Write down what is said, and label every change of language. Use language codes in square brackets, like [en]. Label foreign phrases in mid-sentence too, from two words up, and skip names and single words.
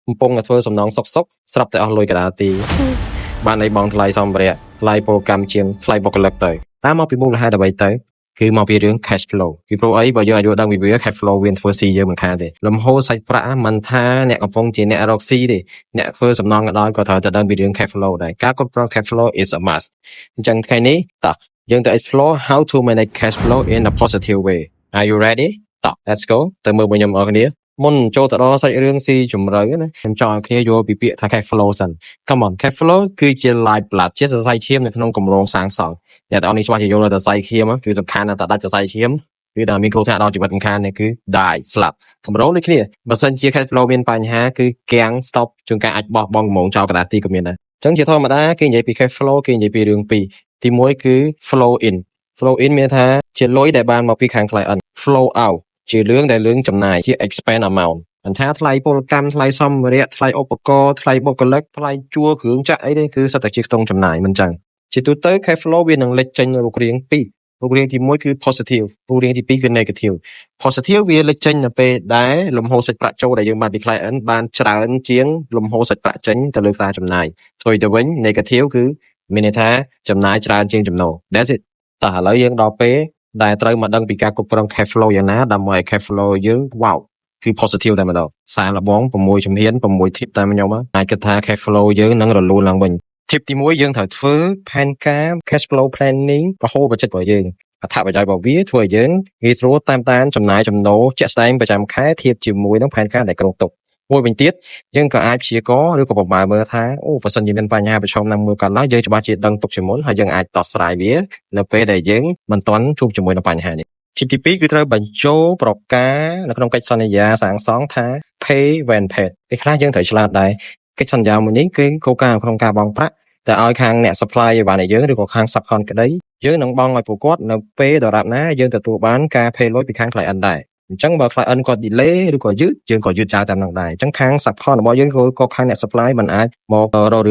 [km] ពងធ្វើសំណងសុកស្រាប់តែអស់លុយកដាទីបានឲ្យបងថ្លៃសម្ភារៈថ្លៃពលកម្មជាងថ្លៃបុគ្គលិកទៅតាមមកពីមូលហេតុអ្វីទៅគឺមកពីរឿង [en] cash flow [km] ពីព្រោះអីបើយើងអាចយល់ដឹងពីវា [en] cash flow [km] វាធ្វើស៊ីយើងមិនខានទេលំហូរ សាច់ប្រាក់មិនថាអ្នកកំពុងជាអ្នករកស៊ីទេអ្នកធ្វើសំណងក៏ដោយក៏ត្រូវតែដឹងពីរឿង [en] cash flow [km] ដែរការគ្រប់គ្រង [en] cash flow is a must [km] អញ្ចឹងថ្ងៃនេះតោះយើងទៅ explore [en] how to manage cash flow in a positive way are you ready [km] តោះ [en] let's go [km] ទៅមើលមួយខ្ញុំអរគ្នាមុនចូលទៅដល់សាច់រឿងស៊ីជម្រៅណាខ្ញុំចង់ឲ្យគ្នាយល់ពីពាក្យថា [en] cash flow [km] សិន [en] come on cash flow [km] គឺជា [en] life blood [km] ជាសរសៃឈាមនៅក្នុងគម្រោងសាងសង់អ្នកទាំងអស់នេះច្បាស់ជាយល់ថាសរសៃឈាមគឺសំខាន់ណាស់តែដាច់សរសៃឈាមគឺតែមានគ្រោះថ្នាក់ដល់ជីវិតមិនខាននេះគឺ die ស្លាប់គម្រោងដូចគ្នាបើសិនជា [en] cash flow [km] មានបញ្ហាគឺគាំង stop ជួនកាលអាចបោះបង់គម្រោងចោលកណ្ដាលទីក៏មានដែរអញ្ចឹងជាធម្មតាគេនិយាយពី [en] cash flow [km] គេនិយាយពីរឿងពីរទី1គឺ flow in មានថាជាលុយដែលបានមកពីខាង client [en] flow out [km] ជារឿងដែលរឿងចំណាយជា [en] expend amount [km] មិនថាថ្លៃពលកម្មថ្លៃសម្ភារៈថ្លៃឧបករណ៍ថ្លៃបុគ្គលិកថ្លៃជួលគ្រឿងចក្រអីទេគឺសុទ្ធតែជាខ្ទង់ចំណាយមិនចឹងជាទូទៅ [en] cash flow [km] វានឹងលេចចេញរូបរាងពីររូបរាងទី1គឺ positive រូបរាងទី2គឺ [en] negative positive [km] វាលេចចេញនៅពេលដែលលំហូរសាច់ប្រាក់ ចូលដែលយើងបានពី client បានច្រើនជាងលំហូរសាច់ប្រាក់ចេញទៅលើការចំណាយផ្ទុយទៅវិញ negative គឺមានន័យថាចំណាយច្រើនជាងចំណូល [en] that's it [km] តោះឥឡូវយើងដល់ពេលដែលត្រូវមកដឹងពីការគ្រប់គ្រង [en] cash flow [km] យ៉ាងណាដើម្បីឲ្យ [en] cash flow [km] យើង wow គឺ positive តែម្ដងសារលបង6ជំហាន6 tip តាមខ្ញុំអាចគិតថា [en] cash flow [km] យើងនឹងរលូនឡើងវិញ tip ទី1យើងត្រូវធ្វើផែនការ [en] cash flow planning [km] រហូតបច្ចិតរបស់យើងអត្ថប្រយោជន៍របស់ វាធ្វើឲ្យយើងងាយស្រួលតាមដានចំណាយចំណូលជាក់ស្ដែងប្រចាំខែធៀបជាមួយនឹងផែនការដែលគ្រោងទុកមួយវិញទៀតយើងក៏អាចព្យាករណ៍ឬ ក៏ប្រមាណមើលថាអូបើសិនជាមានបញ្ហាប្រឈមណាមួយកើតឡើងយើងច្បាស់ជាដឹងទុកជាមុនហើយយើងអាចដោះស្រាយវានៅពេលដែលយើងមិនទាន់ជួបជាមួយនឹងបញ្ហានេះទី2គឺត្រូវបញ្ចូលប្រការនៅក្នុងកិច្ចសន្យាសាងសង់ថា [en] pay when paid [km] ពេលខ្លះយើងត្រូវឆ្លាតដែរកិច្ចសន្យាមួយនេះគឺគោលការណ៍ក្នុងការបង់ប្រាក់តែឲ្យខាងអ្នក supply ឲ្យបានឲ្យយើងឬក៏ខាង subcon ក្តីយើងនឹងបង់ឲ្យពួកគាត់នៅពេលដរាបណា យើងទទួលបានការ pay លុយពីខាង client ដែរអញ្ចឹងបើ client គាត់ delay ឬក៏យឺតយើងក៏យឺតចោលតាមនឹងដែរអញ្ចឹងខាង subcon របស់យើងក៏ខាងអ្នក supply មិនអាចមករករឿង